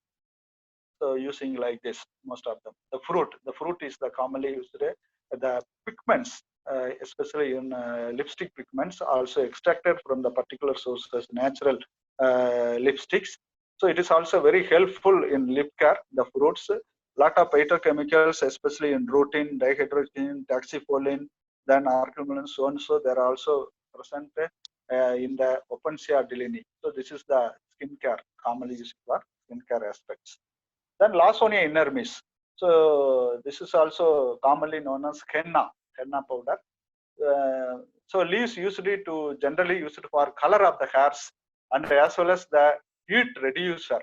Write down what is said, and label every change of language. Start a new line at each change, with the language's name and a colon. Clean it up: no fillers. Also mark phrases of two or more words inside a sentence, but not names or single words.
English: So using like this, most of them. The fruit is the commonly used. The pigments, especially in lipstick pigments, also extracted from the particular sources, natural lipsticks. So it is also very helpful in lip care. The fruits, lot of phytochemicals, especially in rutin, dihydrogen, taxifolin, then arculin, so on. So they are also present in the Opuntia delaney. So this is the skincare commonly used for skincare aspects. Then Lawsonia inermis. So this is also commonly known as henna powder. So leaves generally used for color of the hairs and as well as the heat reducer.